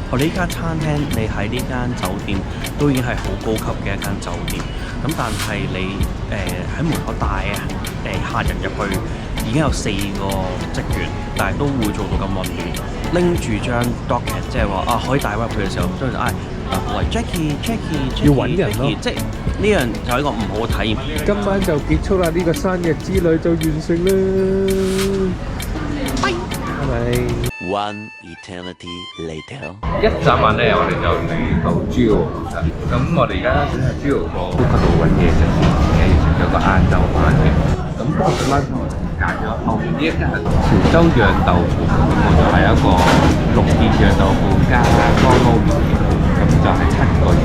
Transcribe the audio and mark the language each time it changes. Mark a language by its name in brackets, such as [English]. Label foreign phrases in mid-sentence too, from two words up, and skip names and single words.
[Cantonese] 我哋呢間餐廳，你喺呢間酒店都已經係好高級嘅一間酒店，咁但係你喺門口帶客人入去，已經有4個職員，但係都會做到咁混亂，拎住張 docket， 即係話可以帶我入去嘅時候，跟住喂 Jackie，要揾人咯，即係呢樣就係一個唔好嘅體驗。今晚就結束啦，呢個生日之旅就完成啦。拜拜。 [English] One eternity later. [Cantonese] 一眨眼咧，我哋就嚟到豬澳啦。咁我哋而家喺豬澳個呼吸道揾嘢食，食咗個晏晝飯嘅。咁我哋啱啱揀咗後面呢一間係潮州釀豆腐，咁我就係一個6件釀豆腐加乾撈麵嘅，咁就係7個月。